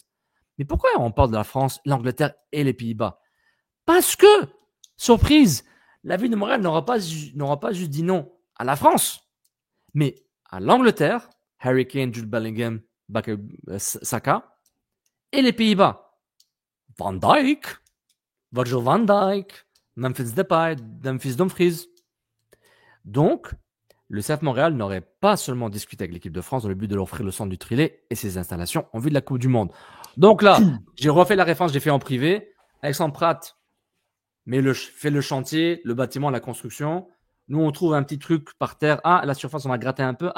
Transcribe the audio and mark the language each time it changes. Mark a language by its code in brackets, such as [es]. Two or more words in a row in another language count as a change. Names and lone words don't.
[fr] Mais pourquoi on parle de la France, l'Angleterre et les Pays-Bas? Parce que, surprise, la ville de Montréal n'aura pas juste dit non à la France, mais à l'Angleterre, Harry Kane, Jude Bellingham, Saka, et les Pays-Bas, Van Dijk, Virgil van Dijk, Memphis Depay, Memphis Dumfries. Donc, le CF Montréal n'aurait pas seulement discuté avec l'équipe de France dans le but de leur offrir le centre du Trillet et ses installations en vue de la Coupe du Monde. Donc là, j'ai refait la référence, j'ai fait en privé. Alexandre Pratt fait le chantier, le bâtiment, la construction. Nous, on trouve un petit truc par terre. Ah, la surface, on va gratter un peu.